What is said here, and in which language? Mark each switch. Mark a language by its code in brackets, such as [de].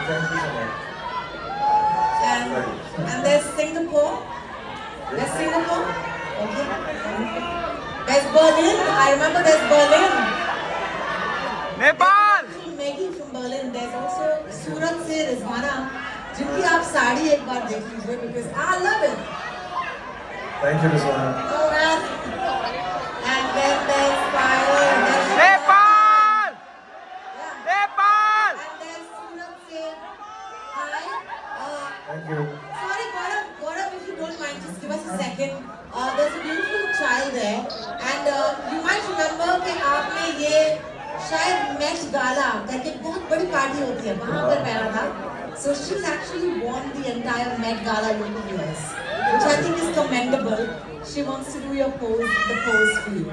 [en] Thank you so much. And there's Singapore. There's Singapore. Okay. There's Berlin. I remember there's Berlin. Nepal. Maggie from Berlin. There's also Surat se Rizwana. [hi] जिनकी आप साड़ी एक बार देख लीजिए [en] because I love it. Thank you, Rizwana. Oh man. And then there's Fire. And there's Nepal. Yeah. Nepal. And there's Surat se. Hi. Thank you. Sorry, Gaurav, if you don't mind, just give us a second. There's a beautiful child there, and you might remember [hi] कि आपने ये शायद Met Gala करके बहुत बड़ी party होती है वहाँ पर पहना था. [en] So she's actually worn the entire Met Gala look of yours, which I think is commendable. She wants to do the pose for you.